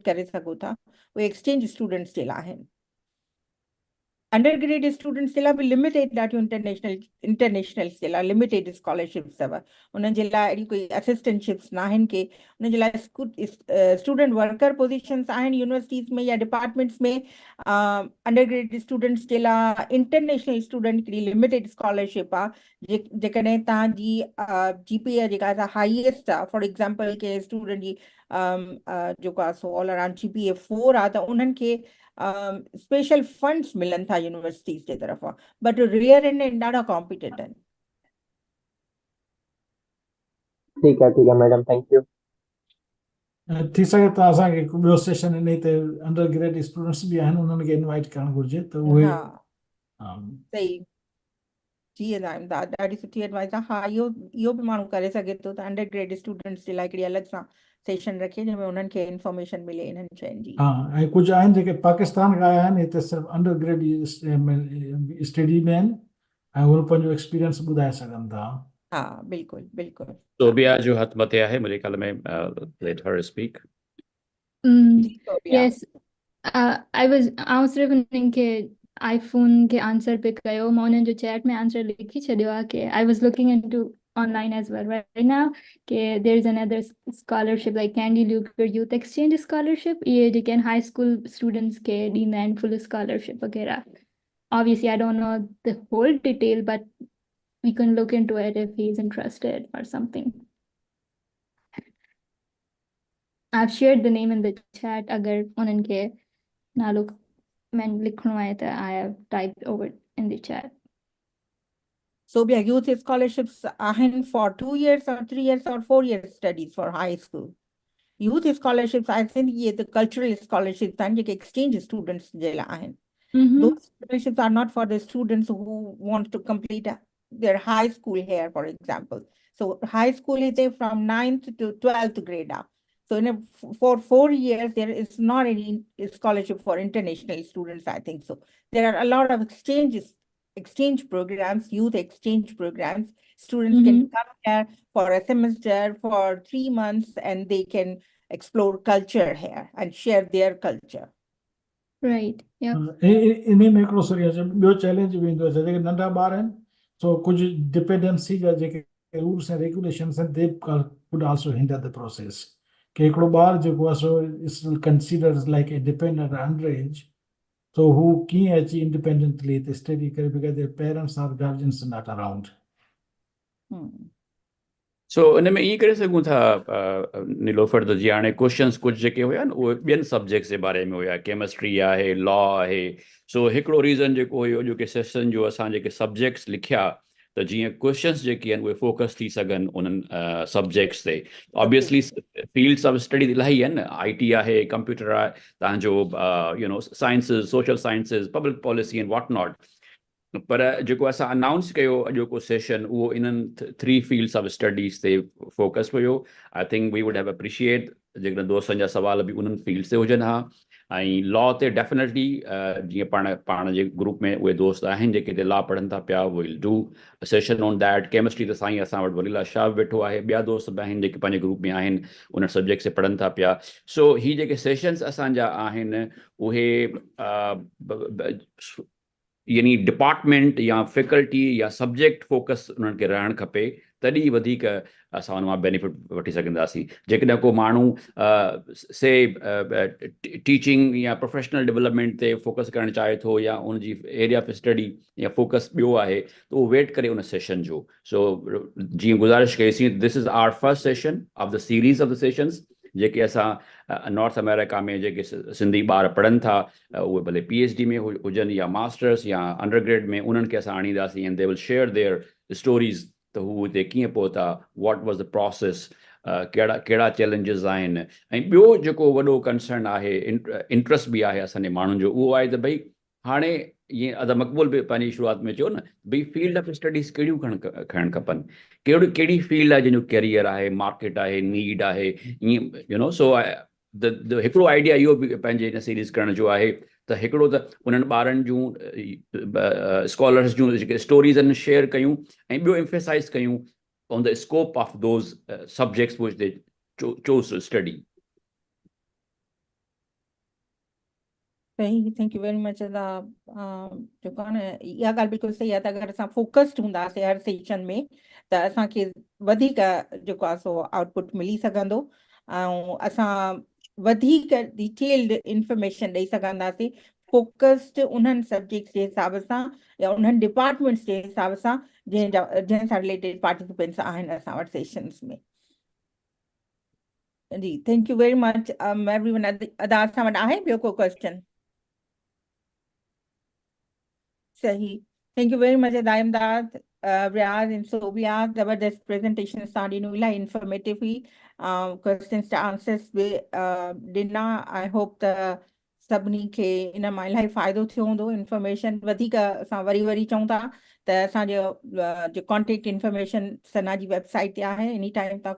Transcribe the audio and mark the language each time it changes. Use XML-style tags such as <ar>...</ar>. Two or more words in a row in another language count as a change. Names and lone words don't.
<sd>करे सघो था उहे</sd> <en>exchange students</en> <sd>जे लाइ आहिनि</sd> <en>under grad students</en> <sd>जे लाइ बि लिमिटेड ॾाढियूं इंटरनेशनल जे लाइ</sd> <en>limited scholarships</en> <sd>अथव उन्हनि जे लाइ अहिड़ी कोई असिस्टेंटशिप्स न आहिनि के उन जे लाइ</sd> <en>student worker positions</en> <sd>आहिनि यूनिवर्सिटीज़ में या डिपार्टमेंट्स में</sd> <en>under grad students</en> <sd>जे लाइ</sd> <en>international student</en> <sd>हिकिड़ी</sd> <en>limited scholarship</en> <sd>आहे जेकॾहिं तव्हांजी GPA जेका हाईएस्ट आहे</sd> <en>for example</en> <sd>के स्टूडेंट जी जेको आहे सो</sd> <en>all around GPA 4</en> <sd>आहे त उन्हनि खे</sd> <en>special funds</en> <sd>मिलनि था यूनिवर्सिटीज़ जे तरफ़ां</sd> <en>but rare</en> <sd>आहिनि ऐं ॾाढा कॉम्पिटेट आहिनि</sd> <ur>ٹھیک ہے</ur> <en>madam thank you</en> <sd>थी सघे त असांखे हिकु ॿियो सेशन इन ते</sd> <en>under grad students</en> <sd>बि आहिनि उन्हनि खे इनवाइट करणु घुरिजे त उहे सही जी इमदाद ॾाढी सुठी एडवाइस आहे हा इहो बि माण्हू करे सघे थो त</sd> <en>under grad students</en> <sd>जे लाइ हिकिड़ी अलॻि सां सेशन रखे जंहिंमें उन्हनि खे इंफॉर्मेशन मिले इन्हनि शयुनि जी हा ऐं कुझु आहिनि जेके पाकिस्तान खां आया आहिनि हिते सिर्फ़ु</sd> <en>under grad study</en> <sd>में आहिनि ऐं उहे पंहिंजो एक्सपीरियंस ॿुधाए सघनि था हा बिल्कुलु बिल्कुलु सोबिया जो हथ मथे आहे मुंहिंजे ख्याल में</sd> <en>let her speak yes I was</en> <sd>सिर्फ़ु उन्हनि खे आईफोन के आंसर पे कयो मां उन्हनि जो चैट में आंसर लिखी छॾियो आहे कि</sd> <en>I was looking into online as well right now कि there is another scholarship like Candy Luker Youth Exchange Scholarship</en> <sd>ये जेके</sd> <en>high school students</en> <sd>के ॾींदा आहिनि</sd> <en>full scholarship वग़ैरह obviously I don't know the whole detail but we can look into it if he's interested or something I've shared the name in the chat</en> <sd>अगर उन्हनि खे नालो मैं लिखणो आहे त</sd> <en>I have typed over in the chat Sobia, youth scholarships आहिनि for 2 years or 3 years or 4 years studies for high school. Youth scholarships, I think ये the cultural scholarships</en> <sd>आहिनि जेके</sd> <en>exchange students</en> <sd>जे लाइ आहिनि.</sd> <en>Those scholarships are not for the students who want to complete their high school here, for example. So high school is from 9th to 12th grade. So for 4 years, there is not any scholarship for international students, I think so. There are a lot of exchange programs, youth exchange programs. Students can come here for a semester, for 3 months, and they can explore culture here and share their culture. Right. Yeah.</en> <sd>इन में हिकिड़ो सॉरी ॿियो चैलेंज बि ईंदो आहे जेके नंढा ॿार आहिनि सो कुझु डिपेंडेंसी जा जेके रूल्स ऐं रेगुलेशन्स आहिनि</sd> <en>they could also hinder the process</en> <sd>कि हिकिड़ो ॿार जेको आहे सो</sd> <en>is considered like a dependent under age</en> <sd>सो हू कीअं अची इंडिपेंडेंटली हिते स्टडी करे</sd> <en>because their parents are guardians not around</en> <sd>सो इन में ईअं करे सघूं था नीलोफर त जीअं हाणे क्वेश्चन्स कुझु जेके हुया न उहे ॿियनि सब्जेक्ट्स जे बारे में हुया केमिस्ट्री आहे लॉ आहे सो हिकिड़ो रीज़न जेको हुयो जो कि सेशन जो असां जेके सब्जेक्ट्स लिखिया त जीअं क्वेश्चन्स जेके आहिनि उहे फोकस थी सघनि उन्हनि सब्जेक्ट्स ते</sd> <en>obviously fields of study</en> <sd>इलाही आहिनि IT आहे कंप्यूटर आहे तव्हांजो</sd> <en>you know sciences social sciences public policy and what not</en> <sd>पर जेको असां अनाउंस कयो अॼोको सेशन उहो इन्हनि 3</sd> <en>fields of studies</en> <sd>ते फोकस हुयो</sd> <en>I think we would have appreciate</en> <sd>जेकॾहिं दोस्तनि जा सवाल बि उन्हनि फील्ड्स ते हुजनि हा ऐं लॉ ते डेफिनेटली जीअं पाण जे ग्रुप में उहे दोस्त आहिनि जेके हिते लॉ पढ़नि था पिया</sd> <en>will do session on that chemistry</en> <sd>त साईं असां वटि वलीला शाह बि वेठो आहे ॿिया दोस्त बि आहिनि जेके पंहिंजे ग्रुप में आहिनि उन सब्जेक्ट ते पढ़नि था पिया सो ही जेके सेशन्स असांजा आहिनि उहे यानी डिपार्टमेंट या फैकल्टी या सब्जेक्ट फोकस उन्हनि खे रहणु खपे तॾहिं वधीक असां उन मां बेनिफिट वठी सघंदासीं जेकॾहिं को माण्हू</sd> <en>say teaching</en> <sd>या</sd> <en>professional development</en> <sd>ते फोकस करणु चाहे थो या उनजी</sd> <en>area of study</en> <sd>या फोकस ॿियो आहे त उहो वेट करे उन सेशन जो सो जीअं गुज़ारिश कईसीं</sd> <en>this is our first session of the series of the sessions</en> <sd>जेके असां नॉर्थ अमेरिका में जेके सिंधी ॿार पढ़नि था उहे भले PhD में हुजनि या मास्टर्स या अंडरग्रेड में उन्हनि खे असां आणींदासीं</sd> <en>and they will share their stories</en> <sd>त हू हिते कीअं पहुता</sd> <en>what was the process</en> <sd>कहिड़ा चैलेंजिस आहिनि ऐं ॿियो जेको वॾो कंसर्न आहे इंट्रस्ट बि आहे असांजे माण्हुनि जो उहो आहे त भई हाणे ईअं अदा मक़बूल बि पंहिंजी शुरूआत में चयो न भई</sd> <en>field of studies</en> <sd>कहिड़ियूं खणणु खपनि कहिड़ी फील्ड आहे जंहिंजो कैरियर आहे मार्केट आहे नीड आहे ईअं</sd> <en>you know so</en> <sd>हिकिड़ो आइडिया इहो बि पंहिंजे हिन सीरीज़ करण जो आहे त हिकिड़ो त उन्हनि ॿारनि जूं स्कॉलर्स जूं जेके स्टोरीज़ आहिनि शेयर कयूं ऐं ॿियो एम्फेसाइज़ कयूं</sd> <en>on the scope of those subjects which they chose to study</en> <sd>सही</sd> <en>thank you very much</en> <sd>जेको आहे न इहा ॻाल्हि बिल्कुलु सही आहे त अगरि असां फोकस्ड हूंदासीं हर सेशन में त असांखे वधीक जेको आहे सो आउटपुट मिली सघंदो ऐं असां वधीक</sd> <en>detailed information</en> <sd>ॾेई सघंदासीं फोकस्ड उन्हनि सब्जेक्ट्स जे हिसाब सां या उन्हनि डिपार्टमेंट्स जे हिसाब सां जंहिं सां रिलेटेड पार्टिसिपेंट्स आहिनि असां वटि सेशन्स में जी</sd> <en>thank you very much everyone</en> <sd>अदा असां वटि आहे ॿियो को क्वेश्चन सही</sd> <en>thank you very much</en> <sd>इमदाद रियाज एंड सोबिया ज़बरदस्त प्रेजेंटेशन सां ॾिनो इलाही इंफॉर्मेटिव हुई क्वेश्चन्स जा आंसर्स बि ॾिना</sd> <en>I hope</en> <sd>त सभिनी खे इन मां इलाही फ़ाइदो थियो हूंदो इंफॉर्मेशन वधीक असां वरी चऊं था त असांजो जो</sd> <en>contact information</en> <sd>सना जी वेबसाइट ते आहे</sd> <en>any time</en> <sd>तव्हां</sd>